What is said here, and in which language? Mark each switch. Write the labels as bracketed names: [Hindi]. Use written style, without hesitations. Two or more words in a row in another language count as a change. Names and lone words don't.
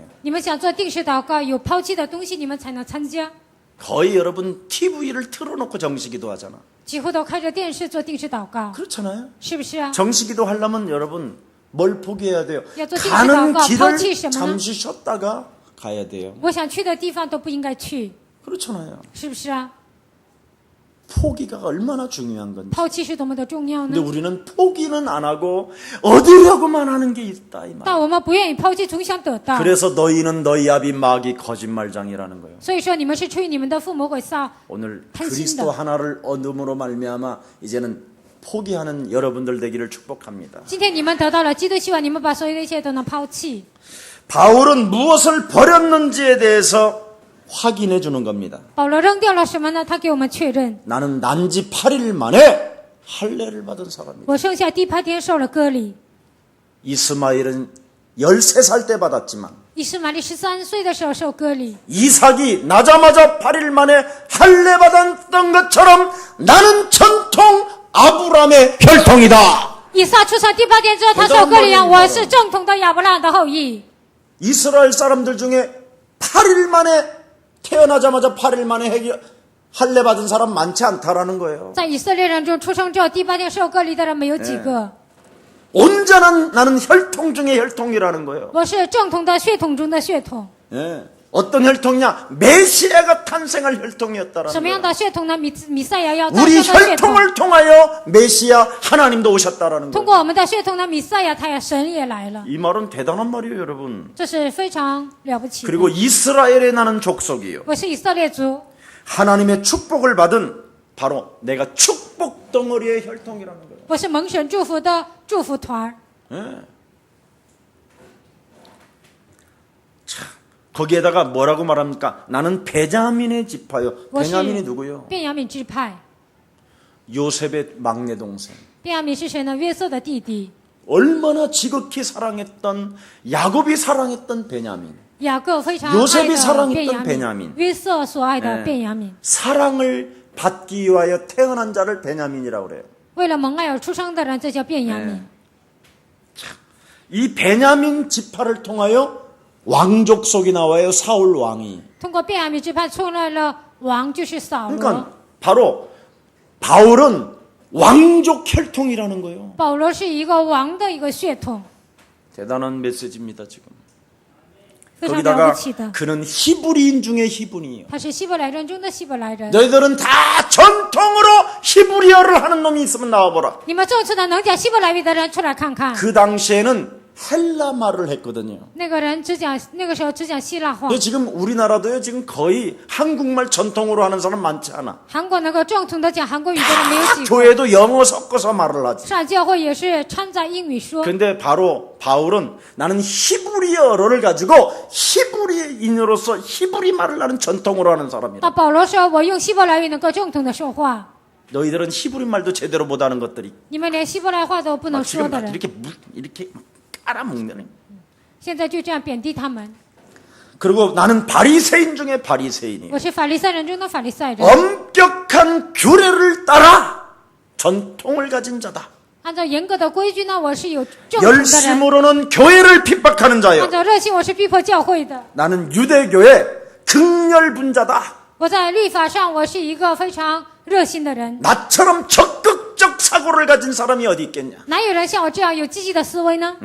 [Chinese] 你们想做定时祷告，有抛弃的东西，你们才能参加。 [Korean] 거의 여러분 TV를 틀어놓고 정식기도 하잖아. [Chinese] 几乎都开着电视做定时祷告， [Korean] 그렇잖아요. [Chinese] 是不是啊？ [Korean] 정식기도 하려면 여러분 뭘 포기해야 돼요? 야, 또 가는 띵띵 길을 파우치 있으면은? 잠시 쉬었다가 가야 돼요. [Chinese] 我想去的地方都不应该去， [Korean] 그렇잖아요. [Chinese] 是不是啊？ [Korean] 포기가 얼마나 중요한 건지. [Chinese] 抛弃是多么的重要 [Korean] 근데 [Chinese] 呢？ [Korean] 우리는 포기는 안 하고 얻으려고만 하는 게 있다 이 말. [Chinese] 但我们不愿意抛弃，总想得到。 [Korean] 그래서 너희는 너희 아비 마귀 거짓말장이라는 거예요. [Chinese] 所以说，你们是出于你们的父魔鬼撒。 [Korean] 오늘 탄신다. 그리스도 하나를 얻음으로 말미암아 이제는 포기하는 여러분들 되기를 축복합니다. [Chinese] 今天你们得到了基督，希望你们把所有的一切都能抛弃。 [Korean] 바울은 무엇을 버렸는지에 대해서 확인해 주는 겁니다. [Chinese] 保罗扔掉了什么呢？他给我们确认， [Korean] 나는 난지 8일 만에 할례를 받은 사람이다. [Chinese] 我剩下第8天受了割礼。 [Korean] 이스마엘은 13살 때 받았지만 [Chinese] 以实玛利13岁的时候受割礼， [Korean] 이삭이 나자마자 8일 만에 할례 받았던 것처럼 나는 전통 아브라함의 혈통이다. [Chinese] 以撒出生第8天之后，他受割礼一样，我是正统的亚伯拉罕的后裔。 [Korean] 이스라엘 사람들 중에 8일 만에 태어나자마자 8일 만에 할례 받은 사람 많지 않다라는 거예요. [Chinese] 在以色列人中出生之后第8天受割礼的人没有几个。 [Korean] 온전한 나는 혈통 중의 혈통이라는 거예요. [Chinese] 我是正统的血统中的血统。 [Korean] 예. 어떤 혈통이냐? 메시아가 탄생할 혈통이었다라는 [Chinese] 什么样 [Korean] 거예요. [Chinese] 的血统呢？弥赛亚要诞 [Korean] 우리 [Chinese] 生的血统。 [Korean] 혈통을 통하여 메시아 하나님도 오셨다라는 [Chinese] 通 [Korean] 거예요. [Chinese] 过我们的血统呢，弥赛亚他也神也来了， [Korean] 이 말은 대단한 말이에요, 여러분. [Chinese] 这是非常了不起的。 [Korean] 그리고 이스라엘에 나는 족속이요. [Chinese] 我是以色列族， [Korean] 하나님의 축복을 받은 바로 내가 축복 덩어리의 혈통이라는 거예요. [Chinese] 我是蒙神祝福的祝福团儿。 [Korean] 예. 자, 거기에다가 뭐라고 말합니까? 나는 베냐민의 지파요. [Chinese] 我是 [Korean] 베냐민이 누구요? [Chinese] 便雅悯支派。 [Korean] 요셉의 막내 동생. [Chinese] 便雅悯是谁呢？约瑟的弟弟。 [Korean] 얼마나 지극히 사랑했던 야곱이 사랑했던 베냐민. [Chinese] 雅各非常 [Korean] 요셉이 [Chinese] 爱的 [Korean] 사랑했던 [Chinese] 便雅 [Korean] 베냐민 [Chinese] 悯，约瑟所爱的 [Korean] 네 [Chinese] 便雅悯， [Korean] 사랑을 받기 위하여 태어난 자를 베냐민이라고 그래요. [Chinese] 为了蒙爱而出生的人，这叫便雅悯。 [Korean] 이 베냐민 지파를 통하여 왕족속이 나와요. 사울 왕이. [Chinese] 通过便雅悯支派出来了王，就是扫罗。 [Korean] 그러니까 바로 바울은 왕족 혈통이라는 거예요. [Chinese] 保罗是一个王的一个血统， [Korean] 대단한 메시지입니다, 지금. [Chinese] 非常了 [Korean] 거기다가 [Chinese] 不起的。 [Korean] 그는 히브리인 중에 히브리요. [Chinese] 他是希伯来人中的希伯来人。 [Korean] 너희들은 다 전통으로 히브리어를 하는 놈이 있으면 나와보라. [Chinese] 你们正式的能讲希伯来语的人出来看看。 [Korean] 그 당시에는 헬라 말을 했거든요. [Chinese] 那个人那个时候只讲希腊话。 [Korean] 근데 지금 우리나라도요, 지금 거의 한국말 전통으로 하는 사람 많지 않아. [Chinese] 韩国能够正统的讲韩国语的人没有 [Korean] 다 [Chinese] 几个。 [Korean] 교회도 영어 섞어서 말을 하지. [Chinese] 上教会也是掺杂英语说。 [Korean] 근데 바로 바울은 나는 히브리어를 가지고 히브리인으로서 히브리 말을 하는 전통으로 하는 [Chinese] 那 [Korean] 사람이다. [Chinese] 保罗说：“我用希伯来语能够正统的说话， [Korean] 너희들은 히브리 말도 제대로 못하는 것들이 [Chinese] 你们连希伯来话都不能说 [Korean] 지금 [Chinese] 的 [Korean] 막 [Chinese] 人， [Korean] 이렇게 깔아먹는. [Chinese] 现在就这样贬低他们。 [Korean] 그리고 나는 바리새인 중에 바리새인이에요. [Chinese] 我是法利赛人中的法利赛人， [Korean] 엄격한 규례를 따라 전통을 가진 자다. [Chinese] 按照严格的规矩呢，我是有正统的人； [Korean] 열심으로는 교회를 핍박하는 [Chinese] 按 [Korean] 자요. [Chinese] 照热心，我是逼迫教会的。 [Korean] 나는 유대교의 극렬분자다. [Chinese] 我在律法上，我是一个非常热心的人。 [Korean] 나처럼 적극적 사고를 가진 사람이 어디 있겠냐. [Chinese] 哪有人像我这样有积极的思维呢？